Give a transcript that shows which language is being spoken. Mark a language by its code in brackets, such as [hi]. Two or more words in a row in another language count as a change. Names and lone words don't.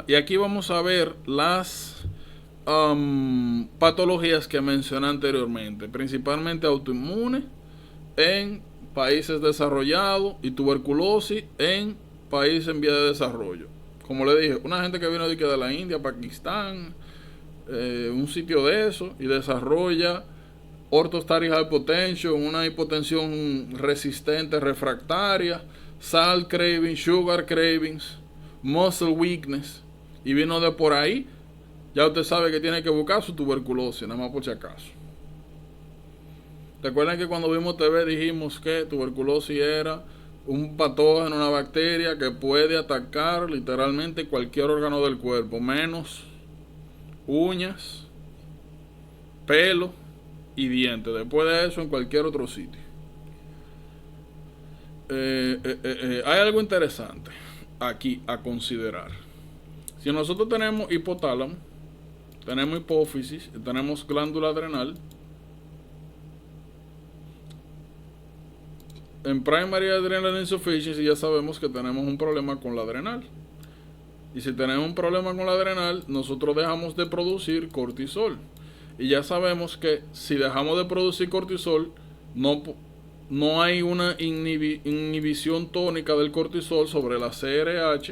[es] Y aquí vamos a ver las patologías que mencioné anteriormente, principalmente autoinmune en países desarrollados y tuberculosis en países en vía de desarrollo. Como le dije, una gente que vino de la India, Pakistán, un sitio de eso, y desarrolla [en] orthostatic hypotension, [es] una hipotensión resistente refractaria, [en] salt cravings, sugar cravings, muscle weakness, [es] y vino de por ahí. Ya usted sabe que tiene que buscar su tuberculosis, nada más por si acaso. Recuerden que cuando vimos TV dijimos que tuberculosis era un patógeno, una bacteria que puede atacar literalmente cualquier órgano del cuerpo, menos uñas, pelo y dientes. Después de eso, en cualquier otro sitio. Hay algo interesante aquí a considerar. Si nosotros tenemos hipotálamo, tenemos hipófisis, tenemos glándula adrenal, en [en] primary adrenal insufficiency [es] ya sabemos que tenemos un problema con la adrenal. Y si tenemos un problema con la adrenal, nosotros dejamos de producir cortisol. Y ya sabemos que si dejamos de producir cortisol, no hay una inhibición tónica del cortisol sobre la CRH.